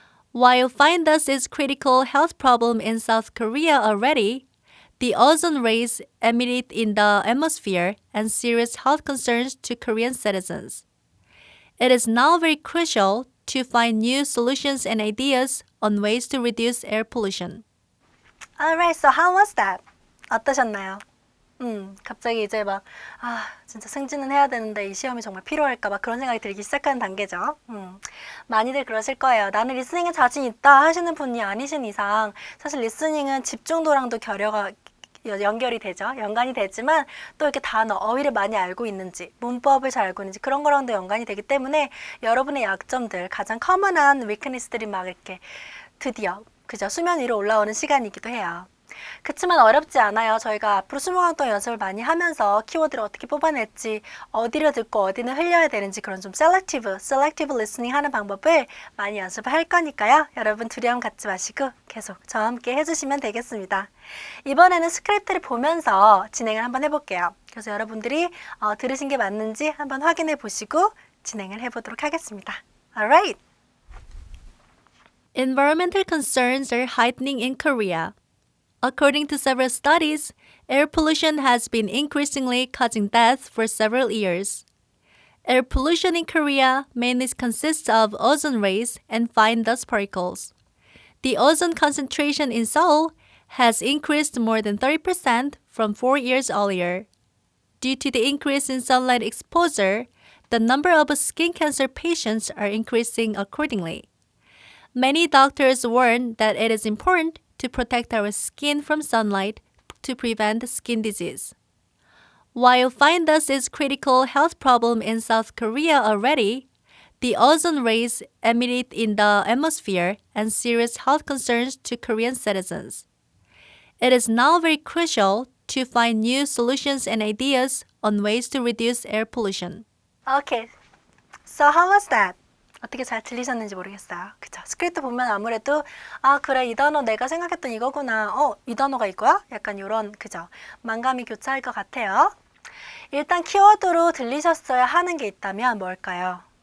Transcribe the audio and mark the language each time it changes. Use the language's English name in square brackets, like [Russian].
[English] While fine dust is a critical health problem in South Korea already, the ozone rays emitted in the atmosphere and serious health concerns to Korean citizens. It is now very crucial to find new solutions and ideas on ways to reduce air pollution. Alright, so how was that? [Korean] 어떠셨나요? 갑자기 이제 막, 진짜 승진은 해야 되는데 이 시험이 정말 필요할까 봐 그런 생각이 들기 시작하는 단계죠. 많이들 그러실 거예요. 나는 리스닝에 자신 있다 하시는 분이 아니신 이상 사실 리스닝은 집중도랑도 연결이 되죠. 연관이 되지만 또 이렇게 단어, 어휘를 많이 알고 있는지, 문법을 잘 알고 있는지 그런 거랑도 연관이 되기 때문에 여러분의 약점들, 가장 커먼한 위크니스들이 막 이렇게 드디어 그죠? 수면 위로 올라오는 시간이기도 해요. 그치만 어렵지 않아요. 저희가 앞으로 20강 동안 연습을 많이 하면서 키워드를 어떻게 뽑아낼지, 어디를 듣고 어디는 흘려야 되는지 그런 좀 [English] selective listening [Korean] 하는 방법을 많이 연습을 할 거니까요. 여러분 두려움 갖지 마시고 계속 저와 함께 해주시면 되겠습니다. 이번에는 스크립트를 보면서 진행을 한번 해볼게요. 그래서 여러분들이 들으신 게 맞는지 한번 확인해 보시고 진행을 해보도록 하겠습니다. [English] Alright. Environmental concerns are heightening in Korea. According to several studies, air pollution has been increasingly causing death for several years. Air pollution in Korea mainly consists of ozone rays and fine dust particles. The ozone concentration in Seoul has increased more than 30% from 4 years earlier. Due to the increase in sunlight exposure, the number of skin cancer patients are increasing accordingly. Many doctors warn that it is important to protect our skin from sunlight to prevent skin disease. While fine dust is a critical health problem in South Korea already, the ozone rays emitted in the atmosphere and serious health concerns to Korean citizens. It is now very crucial to find new solutions and ideas on ways to reduce air pollution. Okay, so how was that? [Korean] 어떻게 잘 들리셨는지 모르겠어요. 그쵸? 스크립트 보면 아무래도 그래 이 단어 내가 생각했던 이거구나. 이 단어가 이거야? 약간 이런 그죠? 만감이 교차할 것 같아요. 일단 키워드로 들리셨어야 하는 게 있다면 뭘까요?